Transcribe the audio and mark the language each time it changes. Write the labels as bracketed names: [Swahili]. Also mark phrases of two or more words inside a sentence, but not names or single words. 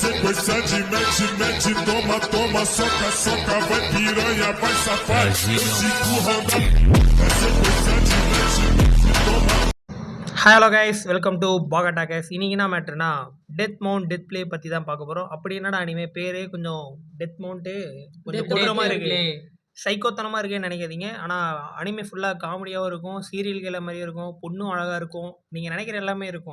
[Portuguese] sequência de mete, mete, toma, toma, soca, soca, vai piranha, vai safado, empurrando. É sequência de mete, mete, toma. [English] Hello guys, welcome to Bagatta guys. [Tamil] இன்னைக்கு என்ன மேட்ருனா டெத் மவுண்ட் டெத் பிளே பற்றி தான் பார்க்க போகிறோம். அப்படி என்னடா அனிமே பேரே கொஞ்சம் டெத் மவுண்ட்டு கொஞ்சம் கொடூரமாக இருக்குது, சைக்கோத்தனமாக இருக்குன்னு நினைக்காதீங்க. ஆனால் அனிமே ஃபுல்லாக காமெடியாகவும் இருக்கும், [English] serial killer [Tamil] மாதிரியும் இருக்கும், பொண்ணும் அழகாக இருக்கும், நீங்கள் நினைக்கிற எல்லாமே இருக்கும்.